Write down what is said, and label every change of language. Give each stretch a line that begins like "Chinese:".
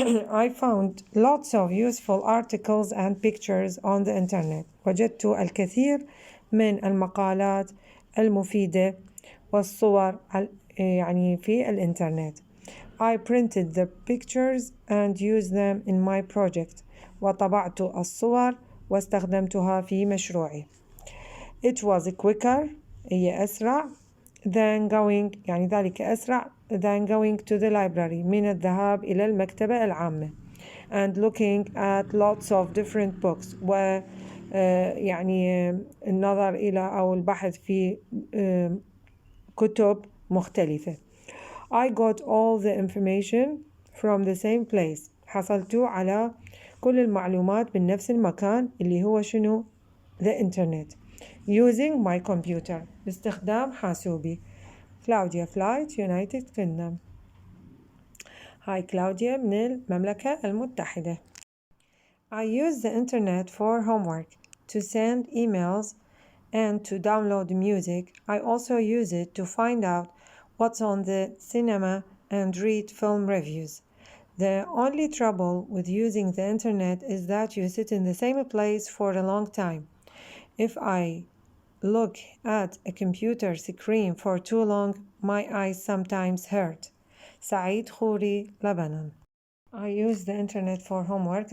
English: I found lots of useful articles and pictures on the internet.
Arabic: وجدت الكثير من المقالات المفيدة والصور يعني في الإنترنت.
English: I printed the pictures and used them in my project.
Arabic: وطبعت الصور واستخدمتها في مشروعي.
English: It was quicker,
Arabic: هي أسرع,
English: than going,
Arabic: يعني ذلك أسرع
English: than going to the library,
Arabic: من الذهاب إلى المكتبة العامة.
English: And looking at lots of different books.
Arabic: يعني النظر إلى أو البحث في كتب مختلفة.
English: I got all the information from the same place.
Arabic: حصلت على كل المعلومات من نفس المكان اللي هو شنو؟
English: the internet. Using my computer.
Arabic: باستخدام حاسوبي.
English: Claudia Flight, United Kingdom. Hi
Arabic: Claudia من المملكة المتحدة.
English: I use the internet for homework, to send emails and to download music. I also use it to find out what's on the cinema and read film reviews. The only trouble with using the internet is that you sit in the same place for a long time. If I look at a computer screen for too long, my eyes sometimes hurt. Saeed Khoury, Lebanon. I use the internet for homework.